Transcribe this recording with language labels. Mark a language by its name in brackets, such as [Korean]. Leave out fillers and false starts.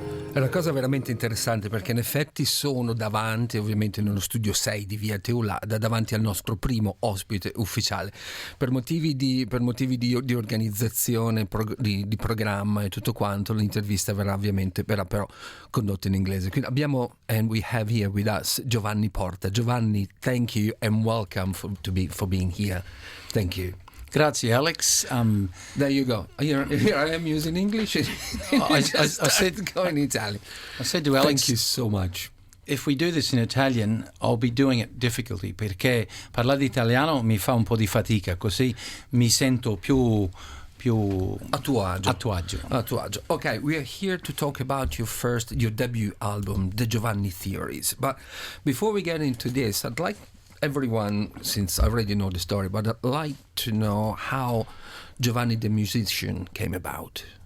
[Italian] È una cosa veramente interessante perché in effetti sono davanti, ovviamente nello studio 6 di Via Teulada, davanti al nostro primo ospite ufficiale. Per motivi di organizzazione, di programma e tutto quanto, l'intervista verrà però condotta in inglese. Quindi [English] and we have here with us Giovanni Porta. Giovanni, thank you and welcome for being here. Thank you. [Italian] Grazie, Alex. [English] There you go. Here I am using English. I said go in Italian. I said to Alex, thank you so much. If we do this in Italian, I'll be doing it difficultly [Italian] perché parlare italiano mi fa un po' di fatica, così mi sento più a tuo agio. A tuo agio. [English] Okay, we are here to talk about your debut album, The Giovanni Theories. But before we get into this, I'd like everyone, since I already know the story, but I'd like to know how Giovanni the musician came about.